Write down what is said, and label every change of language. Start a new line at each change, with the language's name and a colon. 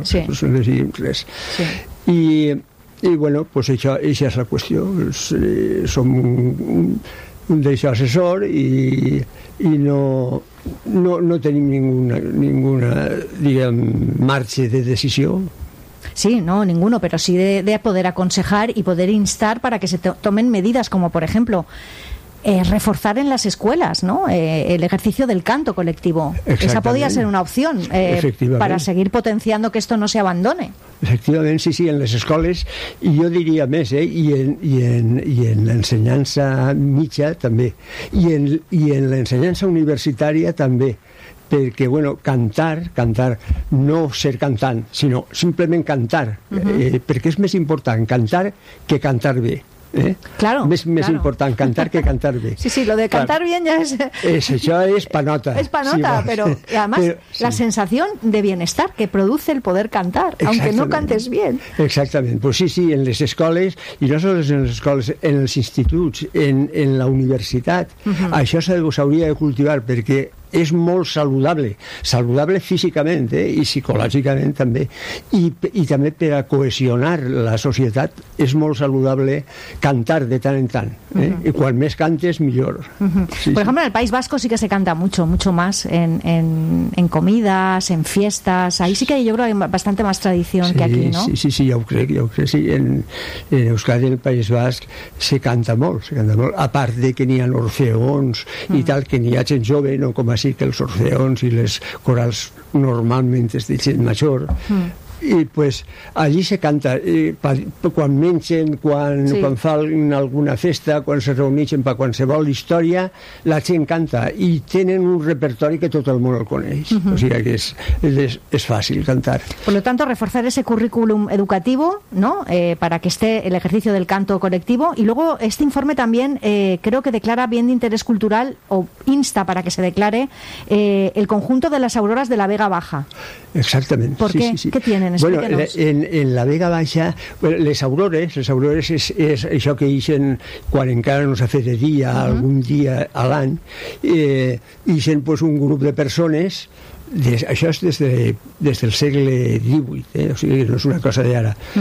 Catalan: Nosaltres no decidim res. Sí. I bueno, pues això, això és la qüestió. Som un d'això assessor i no tenim ninguna diguem, marge de decisió.
Spanish: Sí, no, ninguno, pero sí de poder aconsejar y poder instar para que se tomen medidas como, por ejemplo, reforzar en las escuelas, ¿no? El ejercicio del canto colectivo. Esa podía ser una opción para seguir potenciando que esto no se abandone. Efectivamente, sí, en las escuelas, y yo diría más, y en la enseñanza mitja también, y en la enseñanza universitaria también.
Catalan: Perquè, bueno, cantar, no ser cantant, sinó simplement cantar, perquè és més important cantar que cantar bé.
Spanish: Claro.
Catalan: Més important cantar que cantar bé.
Spanish: Sí, lo de cantar bien ya es...
Catalan: Això és panota. És panota, sí, però, i
Spanish: además, pero, sí,
Catalan: la sensació
Spanish: de bienestar que produce el poder cantar, aunque no cantes bien.
Catalan: Exactament. Pues sí, en les escoles, i no només en les escoles, en els instituts, en la universitat, això s'hauria de cultivar, perquè és molt saludable físicament i psicològicament també, i també per a cohesionar la societat és molt saludable cantar de tant en tant. I quan més cantes, millor.
Spanish: Sí,
Catalan: per exemple,
Spanish: en el País Vasco sí que se canta mucho más en comidas, en fiestas. Ahí sí que yo creo que hay bastante más tradición, sí, que aquí, ¿no?
Catalan: Sí, jo crec, sí. En Euskadi, en el País Basc, se canta molt, a part de que n'hi ha orfeons i tal, que n'hi ha gent jove, no com així que els orfeons i les corals normalment es deixen major. I pues allí se canta quan mengen, quan fan alguna festa, quan se reuneixen per qualsevol història, la gent canta i tenen un repertori que tot el món el coneix. O sigui que és fàcil cantar.
Spanish: Por lo tanto, reforzar ese currículum educativo, ¿no? Para que esté el ejercicio del canto colectivo, y luego este informe también creo que declara bien de interés cultural, o insta para que se declare el conjunto de las auroras de la Vega Baja. Exactamente. ¿Por qué? Sí. ¿Qué tienen?
Catalan: Bueno, en la Vega Baixa, bueno, les aurores és això que ixen quan encara no s'ha fet de dia, algun dia a l'any, ixen pues, un grup de persones Això és des del segle XVIII, o sigui, no és una cosa d'ara.